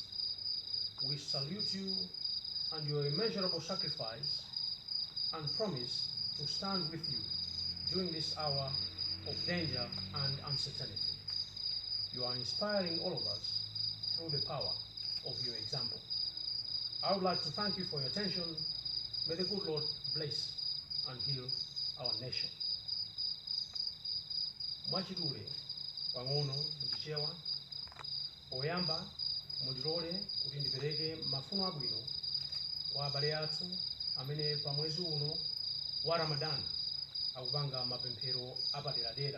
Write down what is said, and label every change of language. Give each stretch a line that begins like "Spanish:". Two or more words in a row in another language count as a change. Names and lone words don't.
English: We salute you and your immeasurable sacrifice and promise to stand with you during this hour of danger and uncertainty. You are inspiring all of us through the power of your example. I would like to thank you for your attention. May the good Lord bless and heal our nation.
Nyanja: Mwachidule, pang'ono, mchichewa, oyamba, mundilole kuti ndipereke mafuno abwino kwa abale athu amene pa mwezi uno wa Ramadan akupanga mapemphero apaderadera.